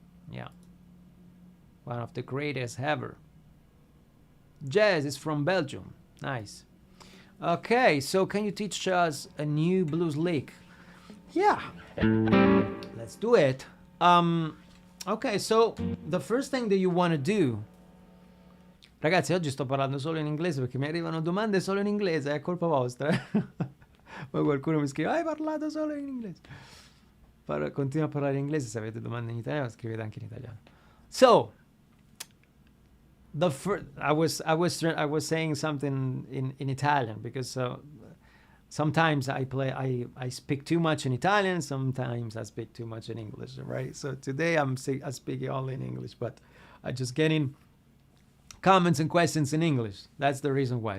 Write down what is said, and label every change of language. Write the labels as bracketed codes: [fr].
[en] Yeah. One of the greatest ever. Jazz is from Belgium. Nice. Okay, so can you teach us a new blues lick? Yeah. Let's do it. Ok, so the first thing that you want to do. [it] Ragazzi, oggi sto parlando solo in inglese perché mi arrivano domande solo in inglese, è colpa vostra. Poi qualcuno mi scrive, hai parlato solo in inglese. Continua a parlare in inglese, se avete domande in italiano scrivete anche in italiano. [en] So, I was saying something in Italian because sometimes I speak too much in Italian, sometimes I speak too much in English, right? So today I'm speaking only in English, but I just getting comments and questions in English. That's the reason why.